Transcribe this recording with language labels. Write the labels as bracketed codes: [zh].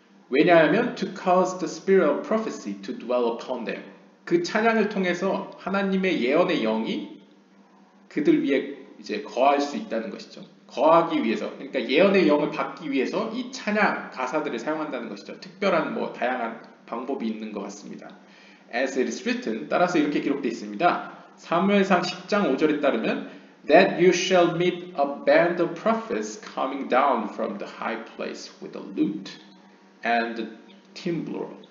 [en] 왜냐하면 to cause the spirit of prophecy to dwell upon them. [ko] 그 찬양을 통해서 하나님의 예언의 영이 그들 위에 이제 거할 수 있다는 것이죠. 거하기 위해서, 그러니까 예언의 영을 받기 위해서 이 찬양 가사들을 사용한다는 것이죠. 특별한 뭐 다양한 방법이 있는 것 같습니다. [en] As it is written, [ko] 따라서 이렇게 기록되어 있습니다. 사무엘상 10장 5절에 따르면 [en] That you shall meet a band of prophets coming down from the high place with a lute and the timbrel.